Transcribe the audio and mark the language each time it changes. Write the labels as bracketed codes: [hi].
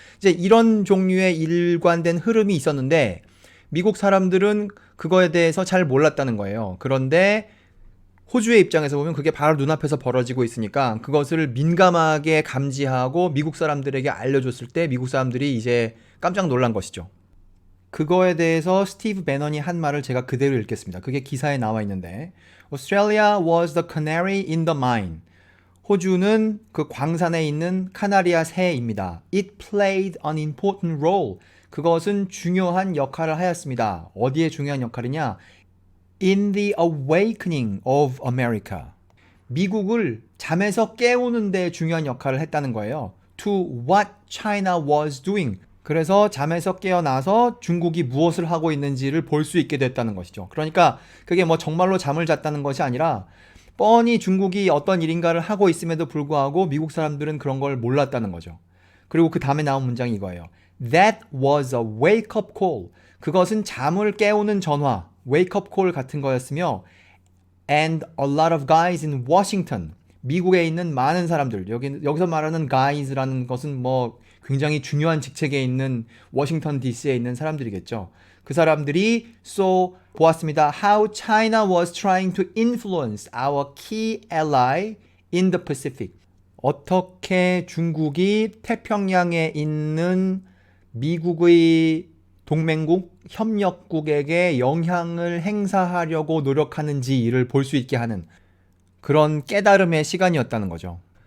[ko] 이제 이런 종류의 일관된 흐름이 있었는데 미국 사람들은 그거에 대해서 잘 몰랐다는 거예요. 그런데 호주의 입장에서 보면 그게 바로 눈앞에서 벌어지고 있으니까 그것을 민감하게 감지하고 미국 사람들에게 알려줬을 때 미국 사람들이 이제 깜짝 놀란 것이죠. 그거에 대해서 스티브 배넌이 한 말을 제가 그대로 읽겠습니다. 그게 기사에 나와 있는데 [en] Australia was the canary in the mine. [ko] 호주는 그 광산에 있는 카나리아 새입니다. [en] It played an important role. [ko] 그것은 중요한 역할을 하였습니다. 어디에 중요한 역할이냐? [en] In the awakening of America. [ko] 미국을 잠에서 깨우는 데 중요한 역할을 했다는 거예요. [en] To what China was doing. [ko] 그래서 잠에서 깨어나서 중국이 무엇을 하고 있는지를 볼 수 있게 됐다는 것이죠. 그러니까 그게 뭐 정말로 잠을 잤다는 것이 아니라 뻔히 중국이 어떤 일인가를 하고 있음에도 불구하고 미국 사람들은 그런 걸 몰랐다는 거죠. 그리고 그 다음에 나온 문장이 이거예요. [en] That was a wake-up call. [ko] 그것은 잠을 깨우는 전화, wake-up call 같은 거였으며 [en] And a lot of guys in Washington. [ko] 미국에 있는 많은 사람들, 여기서 말하는 guys라는 것은 뭐 굉장히 중요한 직책에 있는 워싱턴 DC에 있는 사람들이겠죠. 그 사람들이 보았습니다. [en] How China was trying to influence our key ally in the Pacific. [ko] 어떻게 중국이 태평양에 있는 미국의 동맹국, 협력국에게 영향을 행사하려고 노력하는지 이를 볼 수 있게 하는 그런 깨달음의 시간이었다는 거죠.